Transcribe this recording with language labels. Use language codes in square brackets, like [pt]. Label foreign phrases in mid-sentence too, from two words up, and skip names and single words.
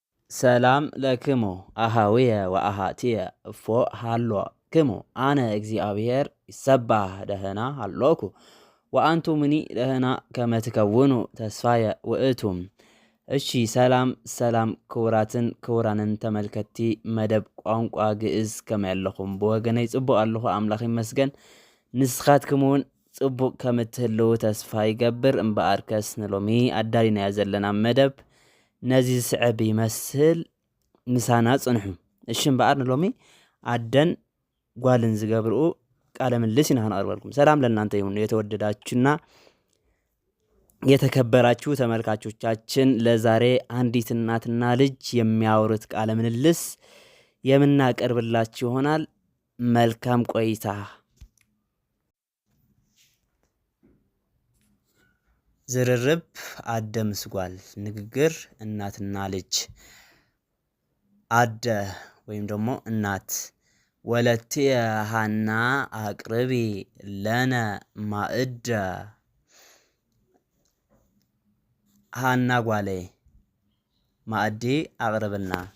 [gez] ሰላም ለክሙ አሃዊየ ወአሃትየ እፎ ሃሎ ክሙ አነ እግዚአብሔር ይሰባህ ደህና ሃሎኩ ወአንቱምኒ ደህና ከመ ትከውኑ ተስፋየ ውእቱም። [ti] እሺ ሰላም ክቡራትን ክቡራንን ተመልከቲ መደብ ቋንቋ ግዕዝ ከመ ያለኹም ብወገነይ ጽቡቕ ኣለኹ ኣምላኽ ይመስገን። ንስኻትኩምን ጽቡቕ ከም እትህልው ተስፋ ይገብር እምበኣርከስ ንሎሚ ኣዳሊናዮ ዘለና መደብ ነዚ ዝስዕብ ይመስል ምሳና ጽንሑ። እሺ እምበኣር ንሎሚ አደን ጓልን ዝገብርኡ ቃለ ምልልስ ኢና ክነቅርበልኩም። [am] ሰላም ለእናንተ ይሁን የተወደዳችሁና የተከበራችሁ ተመልካቾቻችን። ለዛሬ አንዲት እናትና ልጅ የሚያወሩት ቃለ ምልልስ የምናቀርብላችሁ ይሆናል። መልካም ቆይታ። [ti] ዝርርብ አደ ምስ ጓል። [am] ንግግር እናትና ልጅ። [gez] አደ [am] ወይም ደግሞ እናት [gez] ወለትየ ሃና አቅርቢ ለነ ማእደ። [ti] ሃና ጓሌ ማእዲ አቅርብና።